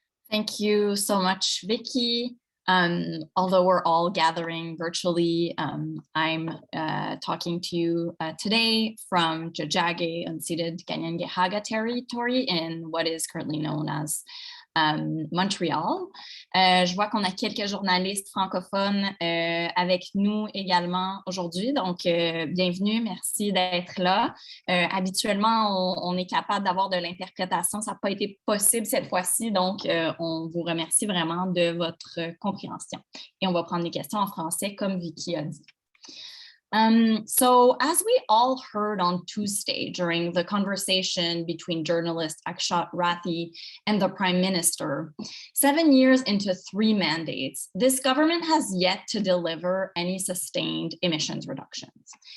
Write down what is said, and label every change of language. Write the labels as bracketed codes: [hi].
[en] Thank you so much, Vicky. Although we're all gathering virtually, I'm talking to you today from Jajage unceded Kanien'kehá:ka territory in what is currently known as Montréal. [fr] Je vois qu'on a quelques journalistes francophones avec nous également aujourd'hui, donc bienvenue, merci d'être là. Habituellement, on est capable d'avoir de l'interprétation, ça n'a pas été possible cette fois-ci, donc on vous remercie vraiment de votre compréhension. Et on va prendre les questions en français comme Vicky a dit. [en] So as we all heard on Tuesday during the conversation between journalist Akshat Rathi and the Prime Minister, 7 years into 3 mandates, this government has yet to deliver any sustained emissions reductions.